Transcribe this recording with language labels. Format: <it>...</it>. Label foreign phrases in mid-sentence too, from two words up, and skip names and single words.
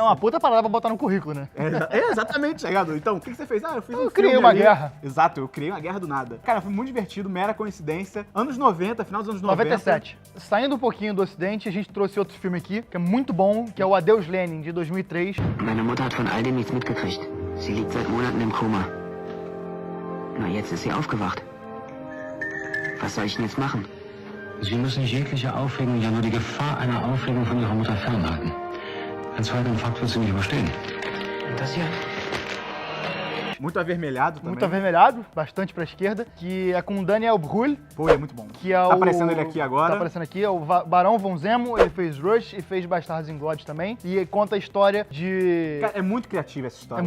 <pt>É uma puta parada pra botar no currículo, né? Exatamente, tá ligado? Então, o que você fez? Ah, eu fiz Eu criei uma guerra. Exato, eu criei uma guerra do nada. Cara, foi muito divertido, mera coincidência. Anos 90, final dos anos 90. 97. Saindo um pouquinho do Ocidente, a gente trouxe outro filme aqui, que é muito bom, que é o Adeus Lenin, de 2003.</pt> <de>Meine Mutter hat von all dem nichts mitgekriegt. Sie liegt seit Monaten im Koma. Na, jetzt ist sie aufgewacht. Was soll ich denn jetzt machen? Sie müssen jegliche Aufregung, ja nur die Gefahr einer Aufregung von Ihrer Mutter fernhalten. Einen zweiten Infarkt wird sie nicht überstehen. Und das hier?</de> <pt>Muito avermelhado também. Muito avermelhado, bastante pra esquerda, que é com Daniel Brühl. Pô, é muito bom. Que é tá aparecendo ele aqui agora. Tá aparecendo aqui, é o Barão von Zemo, ele fez Rush e fez Bastardos Inglórios também. E conta a história de... Cara, é muito criativa essa história.</pt>